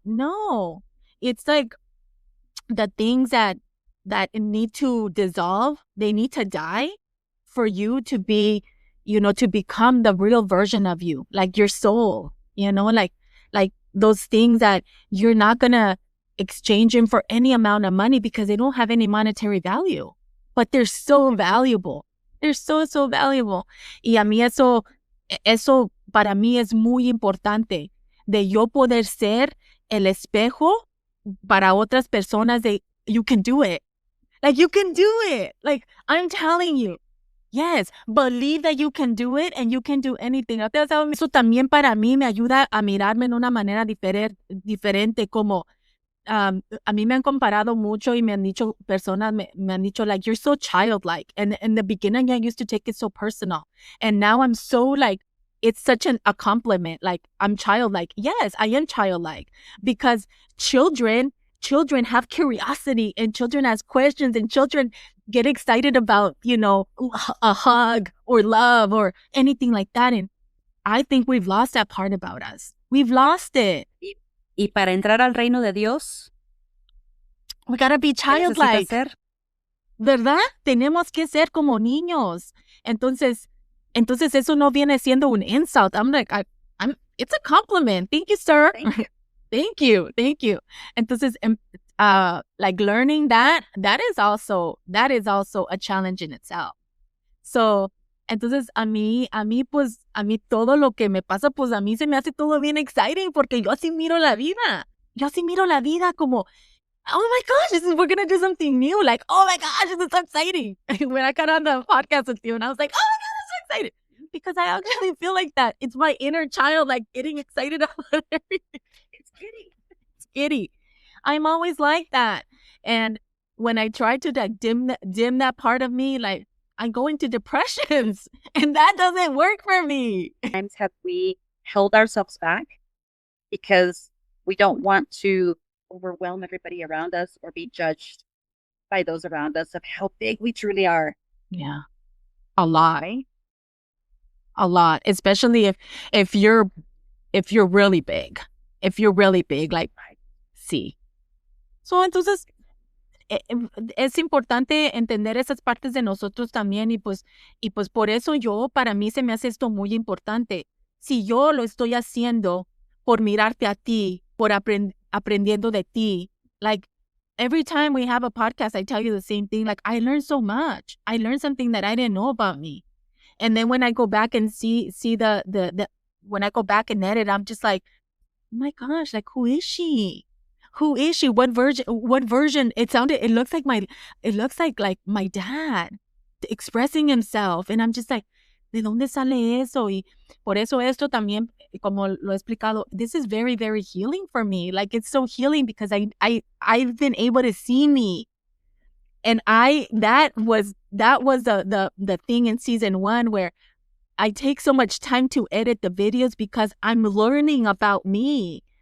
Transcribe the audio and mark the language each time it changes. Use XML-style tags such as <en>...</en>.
<en>No, it's like the things that need to dissolve, they need to die for you to be, to become the real version of you, like your soul, like those things that you're not gonna exchange them for any amount of money because they don't have any monetary value, but they're so valuable. They're so valuable.</en> <es>Y a mí eso para mí es muy importante, de yo poder ser el espejo para otras personas de,</es> <en>you can do it. Like, you can do it. Like, I'm telling you. Yes, believe that you can do it and you can do anything.</en> <es>Eso también para mí me ayuda a mirarme en una manera diferente, como a mí me han comparado mucho y me han dicho personas, me han dicho,</es> <en>like, you're so childlike. And in the beginning, I used to take it so personal. And now I'm so, like, it's such a compliment. Like, I'm childlike. Yes, I am childlike because children have curiosity and children ask questions and children get excited about, a hug or love or anything like that. And I think we've lost that part about us. We've lost it.</en> <es>Y para entrar al reino de Dios,</es> <en>we gotta be childlike.</en> <es>¿Verdad? Tenemos que ser como niños. Entonces eso no viene siendo un insult.</es> <en>I'm like, it's a compliment. Thank you, sir. Thank you. Thank you. Entonces, like learning that is also a challenge in itself.</en> <es>So, entonces a mí todo lo que me pasa, pues a mí se me hace todo bien exciting porque yo así miro la vida. Yo así miro la vida como,</es> <en>oh my gosh, we're going to do something new. Like, oh my gosh, this is so exciting. When I got on the podcast with you and I was like, oh my God, I'm so excited. Because I actually feel like that. It's my inner child, like getting excited about everything. It's giddy. I'm always like that. And when I try to like dim that part of me, like I go into depressions and that doesn't work for me. Times have we held ourselves back because we don't want to overwhelm everybody around us or be judged by those around us of how big we truly are. Yeah. A lot. Right? A lot. Especially if you're really big. If you're really big, like, see.</en> <es>So, entonces, es importante entender esas partes de nosotros también y pues por eso para mí se me hace esto muy importante. Si yo lo estoy haciendo por mirarte a ti, por aprendiendo de ti,</es> <en>like every time we have a podcast, I tell you the same thing, like I learned so much. I learned something that I didn't know about me. And then when I go back and see when I go back and edit, I'm just like, oh my gosh, like who is she? Who is she? What version? It looks like my dad expressing himself. And I'm just like,</en> <es>¿de dónde sale eso? Y por eso esto también, como lo he explicado,</es> <en>this is very, very healing for me. Like it's so healing because I've been able to see me. And that was the thing in season 1 where I take so much time to edit the videos because I'm learning about me.</en>